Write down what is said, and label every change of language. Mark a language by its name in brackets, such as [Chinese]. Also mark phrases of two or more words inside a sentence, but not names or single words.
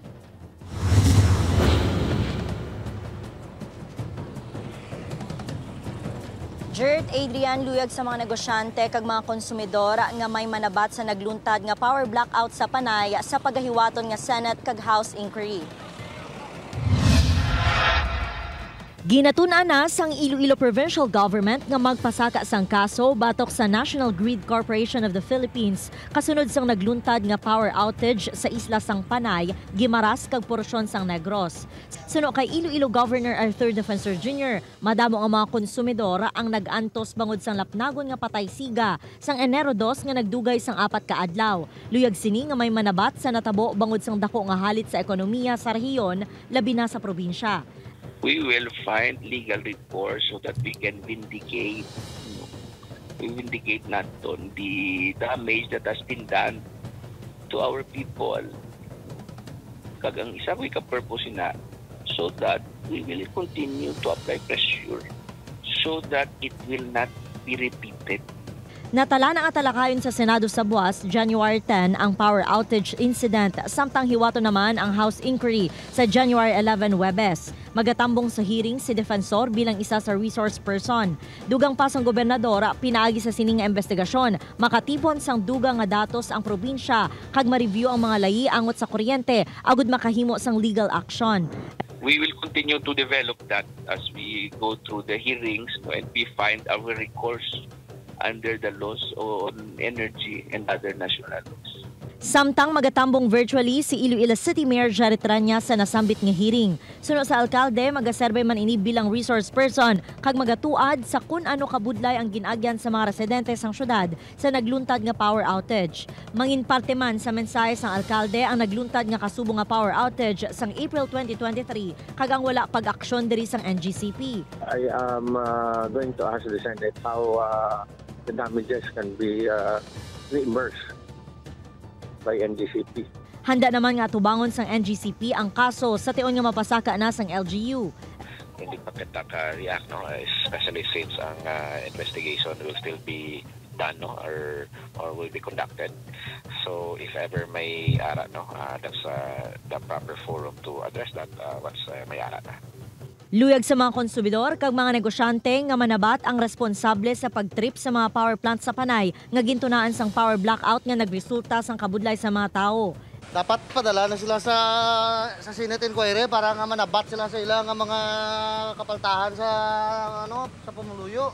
[Hiligaynon] Gert, Adrian, luyag sa mga negosyante kag mga konsumidor nga may manabat sa nagluntad nga [English] power blackout [Hiligaynon] sa Panay sa pagahiwaton nga Senate kag [English] House inquiry. [Hiligaynon] Ginatun-an na sang Iloilo Provincial Government nga magpasaka sang kaso batok sa National Grid Corporation of the Philippines kasunod sang nagluntad nga [English] power outage [Hiligaynon] sa isla sang Panay, Guimaras kag porsyon sang Negros. Suno kay Iloilo Governor Arthur Defensor Jr., madamo ang mga konsumidor ang nag-antos bangod sang lapnagon nga patay siga sang Enero 2 nga nagdugay sang 4 ka adlaw. Luyag sini nga may manabat sa natabo bangod sang dako nga halit sa ekonomiya sa rehiyon labi na sa probinsya. [English] We will find legal recourse so that we can vindicate, not on the damage that has been done to our people. [Hiligaynon] Kagang isa ko ika-purpose na [English] so that we will continue to apply pressure so that it will not be repeated. Natala na atalakayon sa Senado sa buwas, January 10 ang power outage incident, samtang hiwato naman ang House inquiry sa January 11 Webes. [Hiligaynon] Magatambong sa hearing si Defensor bilang isa sa [English] resource person. [Hiligaynon] Dugang pa sang gobernadora, pinaagi sa sining nga investigasyon, makatipon sang dugang nga datos ang probinsya, kag ma-review ang mga layi angot sa kuryente, agud makahimo sang [English] legal action. We will continue to develop that as we go through the hearings and we find our recourse under the laws on energy and other national laws. [Hiligaynon] Samtang magatambong virtually si Iloilo City Mayor Jared Tranya sa nasambit nga hearing. Suno sa alkalde, magaserbe man ini bilang [English] resource person [Hiligaynon] kag magatuad sa kun ano kabudlay ang ginagyan sa mga residente sang syudad sa nagluntad nga [English] power outage. [Hiligaynon] Mangin parte man sa mensahe sang alkalde ang nagluntad nga kasubo nga [English] power outage [Hiligaynon] sang April 2023 kag ang wala pag-aksyon diri sang NGCP. [English] I am going to ask the Senate how the damages can be reimbursed by NGCP. [Hiligaynon] Handa naman nga tubangon sang NGCP ang kaso sa tion nga mapasaka na sang LGU. Hindi pa kita ka-react, no? [English] Especially since [Hiligaynon] ang investigation [English] will still be done, no? or will be conducted. So if ever [Hiligaynon] may ara, [English] no? That's the proper forum to address that once [Hiligaynon] may ara na. Luyag sa mga konsumidor kag mga negosyante nga manabat ang responsable sa pagtrip sa mga [English] power plant [Hiligaynon] sa Panay nga gintunaan sang [English] power blackout [Hiligaynon] nga nagresulta sang kabudlay sa mga tao. Dapat padala na sila sa [English] Senate inquiry [Hiligaynon] para nga manabat sila sa ilang nga mga kapaltahan sa sa pamuluyo.